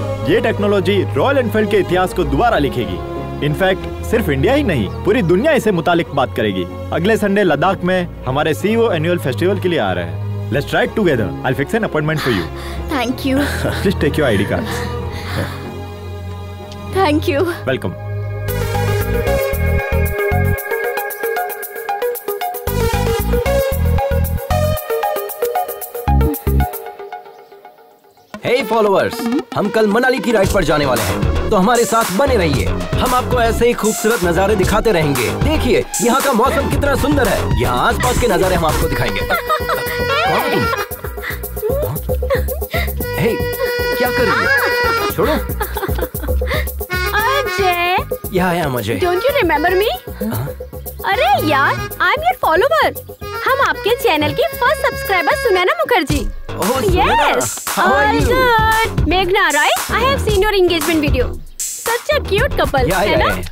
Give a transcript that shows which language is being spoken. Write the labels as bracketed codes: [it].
[hi] ये technology royal Enfield के इतिहास को दोबारा लिखेगी। इनफैक्ट सिर्फ इंडिया ही नहीं, पूरी दुनिया इसे मुतालिक बात करेगी। अगले संडे लद्दाख में हमारे CEO एनुअल फेस्टिवल के लिए आ रहे हैं। [en] Let's try it together. I'll fix an appointment for you. Thank you. Please take your ID cards. Thank you. Welcome. [hi] Hey followers, हम कल मनाली की राइड पर जाने वाले हैं, तो हमारे साथ बने रहिए। हम आपको ऐसे ही खूबसूरत नज़ारे दिखाते रहेंगे। देखिए यहाँ का मौसम कितना सुंदर है। यहाँ आसपास के नज़ारे हम आपको दिखाएंगे। हे, क्या कर रही है? छोड़ो। अजय, यहाँ आया मुझे। [en] Don't you remember me? [hi] अरे यार, [en] I'm your follower. [hi] हम आपके चैनल की first subscriber Sunaina Mukherjee. [en] Yes, all good. Meghna, right? I have seen your engagement video. Such a cute couple, [hi] है ना?